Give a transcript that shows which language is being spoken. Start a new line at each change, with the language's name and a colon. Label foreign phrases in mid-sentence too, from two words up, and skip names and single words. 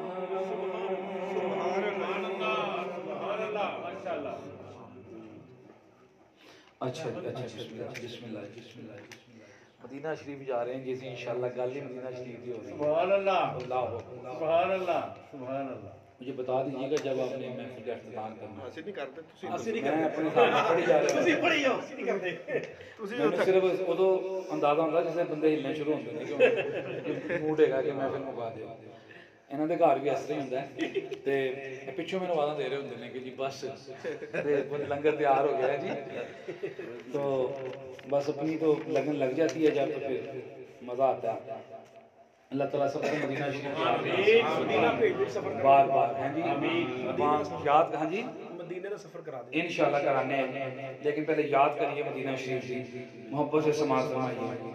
Arabic: سبحان اللہ سبحان اللہ ماشاءاللہ۔
Urdu: اچھا بسم اللہ مدینہ شریف جا رہے ہیں جیسے انشاءاللہ گل ہی مدینہ شریف کی ہو رہی ہے۔
Arabic: سبحان اللہ اللہ اکبر، سبحان اللہ سبحان اللہ۔
Urdu: مجھے بتا دیجیے گا جب آپ نے محفل کا اختتام کرنا ہے۔
Punjabi: ਅਸੀਂ ਨਹੀਂ ਕਰਦੇ ਤੁਸੀਂ
Urdu: میں اپنے ساتھ پڑھی جا رہا
Punjabi: ਤੁਸੀਂ
Urdu: ہوں،
Punjabi: ਪੜੀ ਜਾਓ ਅਸੀਂ ਨਹੀਂ ਕਰਦੇ ਮੈਨੂੰ ਸਿਰਫ ਉਦੋਂ ਅੰਦਾਜ਼ਾ ਹੁੰਦਾ ਜਿਸ ਵੇਲੇ ਬੰਦੇ ਹਿੱਲਣੇ ਸ਼ੁਰੂ ਹੁੰਦੇ ਨੇ ਕਿ ਮੂਡ ਹੈਗਾ ਕਿ ਮੈਂ ਫਿਰ ਮੁਕਾ ਦਿਓ। ਇਹਨਾਂ ਦੇ ਘਰ ਵੀ ਇਸ ਤਰ੍ਹਾਂ ਹੀ ਹੁੰਦਾ ਹੈ ਤੇ ਪਿੱਛੋਂ ਮੈਨੂੰ ਆਵਾਜ਼ਾਂ ਦੇ ਰਹੇ ਹੁੰਦੇ ਨੇ ਕਿ ਜੀ ਬਸ ਤੇ ਲੰਗਰ ਤਿਆਰ ਹੋ ਗਿਆ ਹੈ
Urdu: جی، تو بس اپنی تو لگن لگ جاتی ہے جب تو پھر مزہ آتا ہے۔ اللہ تعالیٰ سب کو مدینہ شریف بار بار ہیں جی، وہاں یاد کہاں جی مدینے کا سفر کرا دیں انشاءاللہ کرانے ہیں، لیکن پہلے یاد کریے مدینہ شریف جی، محبت سے سماعت فرمائیے۔